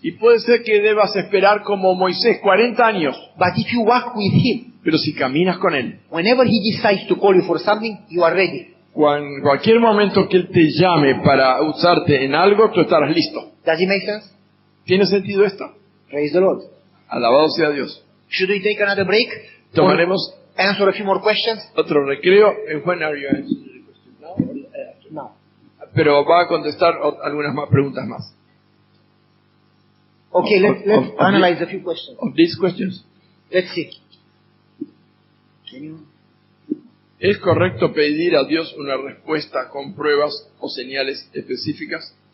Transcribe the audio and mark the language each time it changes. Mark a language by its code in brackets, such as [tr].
[es] Y puede ser que debas esperar como Moisés 40 años, [en] But if you walk with Him, [es] pero si caminas con Él, [en] whenever He decides to call you for something, you are ready. [es] cualquier momento que Él te llame para usarte en algo, tú estarás listo. [en] Does it make sense? [es] ¿Tiene sentido esto? [en] Praise the Lord. [es] Alabado sea Dios. [en] Should we take another break? [es] Tomaremos [en] Or answer a few more questions? [es] otro recreo. [en] When are you answering the question? Now or after? [es] No. Pero va a contestar algunas más preguntas más. [en] Okay, let's analyze a few questions. Of these questions. Let's see. Can you? [es] ¿Es correcto pedir a Dios una respuesta con pruebas o señales específicas?